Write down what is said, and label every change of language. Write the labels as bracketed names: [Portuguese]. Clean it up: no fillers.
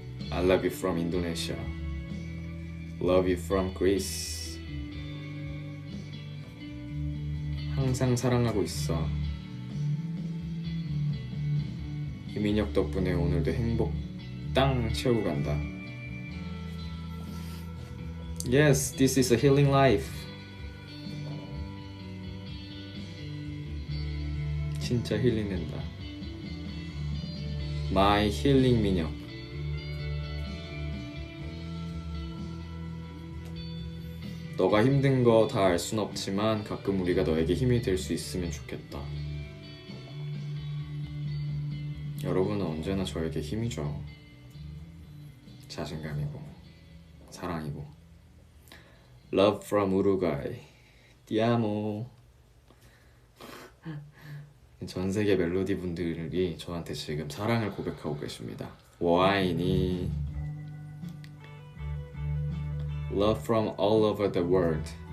[English] I love you from Indonesia. Love you from Greece. [Korean] 항상 사랑하고 있어. 이민혁 덕분에 오늘도 행복 땅 채우고 간다. [English] Yes, this is a healing life. [Korean] 진짜 힐링된다. [English] My healing 민혁. [Korean] 너가 힘든 거 다 알 순 없지만 가끔 우리가 너에게 힘이 될 수 있으면 좋겠다. 여러분은 언제나 저에게 힘이 줘. 자신감이고 사랑이고. [English] Love from Uruguay. [Italian] Ti amo. [Korean] 전 세계 멜로디 분들이 저한테 지금 사랑을 고백하고 계십니다. 와인이 [English] Love from all over the world.